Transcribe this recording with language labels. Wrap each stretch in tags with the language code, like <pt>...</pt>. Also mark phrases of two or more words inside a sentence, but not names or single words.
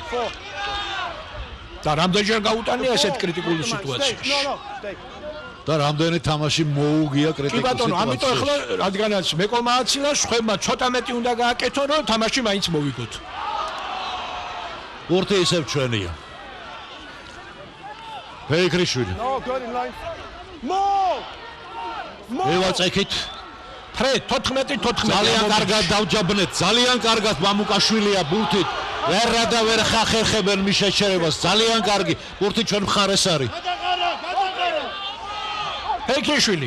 <ka>და რამდენჯერ გაუტანია ესეთ კრიტიკულ სიტუაციაში. და რამდენი თამაში მოუგია კი კრიტიკულ ბატონო, ამიტომ ახლა რადგანაც მეკოლმა აცილა, ხვებმა ცოტა მეტი უნდა გააკეთონ, რომ თამაში მაინც მოვიგოთ. ბურთი ისევ ჩვენია. ფეიქრიშვილი.</ka> <en>No, good in line. More!</en> <ka>ევაწექით. ფრედ 14. ძალიან კარგად დავჯაბნეთ, ძალიან კარგად მამუკაშვილია ბურთით. ვერა და ვერ ხახერხებენ მის შეჩერებას. ძალიან კარგი. ბურთი ჩვენ მხარეს არის. ფეიქრიშვილი.</ka>